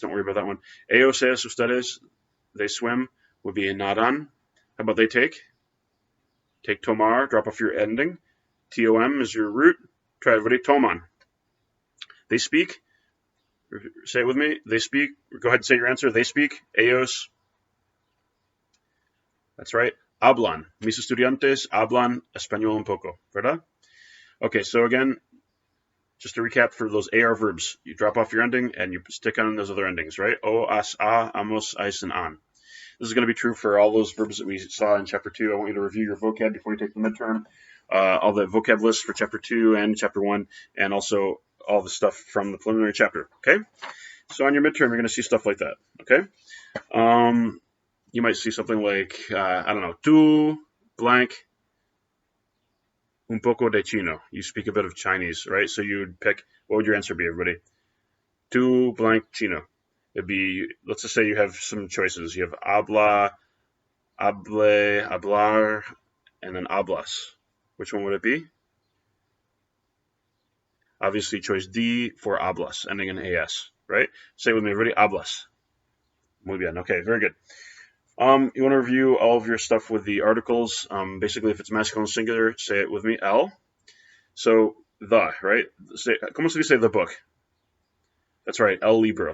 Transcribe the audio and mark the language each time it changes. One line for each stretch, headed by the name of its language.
English: Don't worry about that one.
Spanish: Ellos, ustedes,
English: they swim would be nadan. How about they take? Take tomar. Drop off your ending. T-O-M is your root. Try everybody. Toman. They speak. Say it with me. They speak. Go ahead and say your answer. They speak. Ellos. That's right. Hablan.
Spanish: Mis estudiantes hablan español un poco. ¿Verdad?
English: Okay, so again, just to recap for those AR verbs, you drop off your ending and you stick on those other endings, right? O, as, a, amos, ais, and an. This is going to be true for all those verbs that we saw in chapter 2. I want you to review your vocab before you take the midterm. All the vocab lists for chapter 2 and chapter 1, and also all the stuff from the preliminary chapter, okay? So on your midterm, you're going to see stuff like that. Okay. You might see something like, I don't know,
Spanish: tu blank un poco de chino.
English: You speak a bit of Chinese, right? So you would pick, what would your answer be, everybody?
Spanish: Tu blank chino.
English: It'd be, let's just say you have some choices. You have habla, hable, hablar, and then hablas. Which one would it be? Obviously, choice D for hablas, ending in AS, right? Say it with me, everybody, hablas.
Spanish: Muy bien.
English: Okay, very good. You want to review all of your stuff with the articles. Basically, if it's masculine singular, say it with me, el. So, the, right?
Spanish: ¿Cómo se dice
English: the book? That's right,
Spanish: el libro.